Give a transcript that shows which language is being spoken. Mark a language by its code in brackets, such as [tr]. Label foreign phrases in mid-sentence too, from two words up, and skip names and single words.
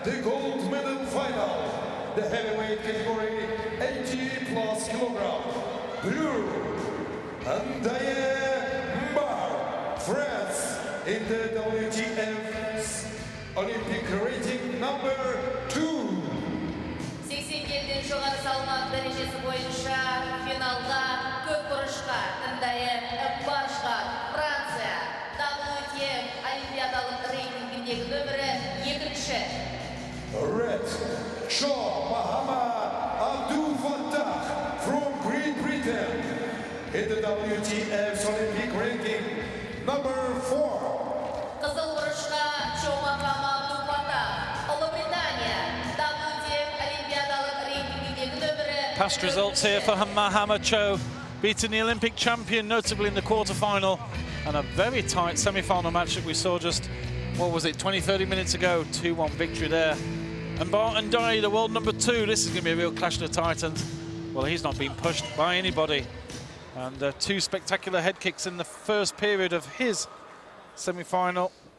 [en] The gold medal final, the heavyweight category 80+ kilogram. Blue, Diane Bar, France, in the WTF's Olympic rating number 2. [kk] 87 жоғары салмақ дәрежесі бойынша финалға көкбұрышқа Таеквондо Франция WTF олимпиадалық рейтингіндегі нөмірі 2-ші. [en] Red, Shaw Muhammad Abdul Fattah from Great Britain, in the WTF's Olympic ranking number 4. [kk] Қызыл бұрышқа Чомахама Абдул-Фаттах, Ұлыбритания, WTF олимпиадалық рейтингіндегі нөмірі. [en] Past results here for Muhammad Cho, beating the Olympic champion, notably in the quarter-final, and a very tight semi-final match that we saw just, what was it, 20-30 minutes ago. 2-1 victory there. And Barton Dye, the world number 2, this is going to be a real clash of the titans. Well, he's not been pushed by anybody. And 2 spectacular head kicks in the first period of his semi-final.